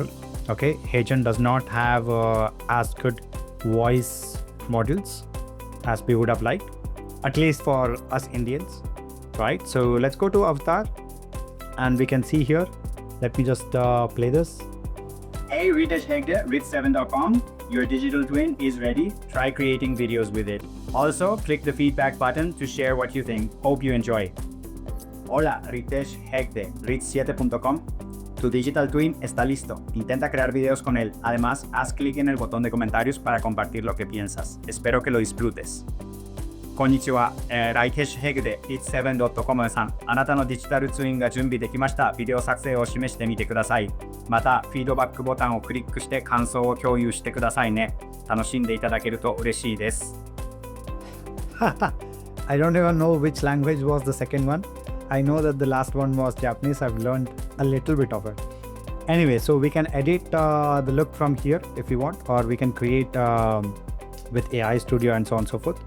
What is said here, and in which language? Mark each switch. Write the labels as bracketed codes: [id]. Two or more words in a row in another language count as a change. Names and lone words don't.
[en] Okay, HeyGen does not have as good voice modules as we would have liked, at least for us Indians, right? So let's go to avatar and we can see here. Let me just play this. Hey, Ritesh Hegde, Rit7.com. Your digital twin is ready. Try creating videos with it. Also, click the feedback button to share what you think. Hope you enjoy. [es] Hola, Ritesh Hegde, Rit7.com. Tu [en] digital twin [es] está listo. Intenta crear videos con él. Además, haz clic en el botón de comentarios para compartir lo que piensas. Espero que lo disfrutes. [ja] こんにちは、ライテッシュヘグで It's7.com さん、あなたのデジタルツインが準備できました。ビデオ作成を示してみてください。また、フィードバックボタンをクリックして感想を共有してくださいね。楽しんでいただけると嬉しいです。 [en] I don't even know which language was the second one. I know that the last one was Japanese. I've learned a little bit of it. Anyway, so we can edit the look from here if you want, or we can create with AI Studio and so on and so forth.